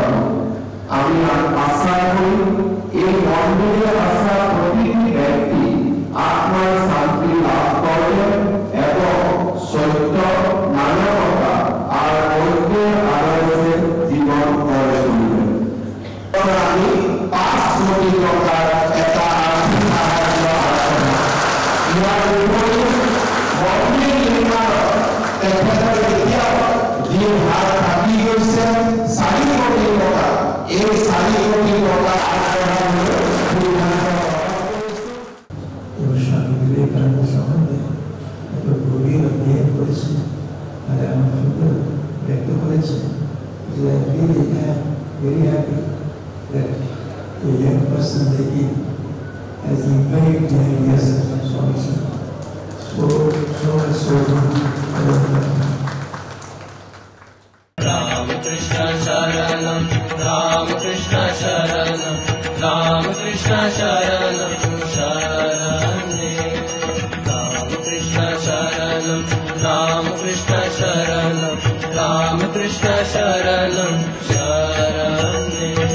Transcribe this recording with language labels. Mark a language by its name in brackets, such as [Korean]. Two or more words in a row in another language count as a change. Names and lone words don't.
[Bangla] আমি আশা করি এই মন্দিরে আসা প্রতিটি ব্যক্তি আত্মার শান্তি লাভ করবেন এবং সত্য, মানবতা আর ঐক্যের আদর্শে জীবন গড়ে তুলবেন। আমি 5 কোটি টাকার একটা আর্থিক সাহায্য আলোচনা [Assamese] ইয়াৰ উপৰিও মন্দিৰ নিৰ্মাণত তেখেতৰ এতিয়াও যি ভাৰ থাকি গৈছে 4 কোটি টকা, এই 4 কোটি টকা আগবঢ়াবলৈ [Bangla] স্বামী বিবেকানন্দ সম্বন্ধে এত গভীর অধ্যয়ন করেছে আর আমার সুন্দর ব্যক্ত করেছে যে [English] I really am very happy that a young person like him has imbibed the ideas of Swami so much so [Sanskrit] राम कृष्ण शरणम्, राम कृष्ण शरणम्, राम कृष्ण शरणम्, शरणे. राम कृष्ण शरणम्, राम कृष्ण शरणम्, राम कृष्ण शरणम्, शरणे.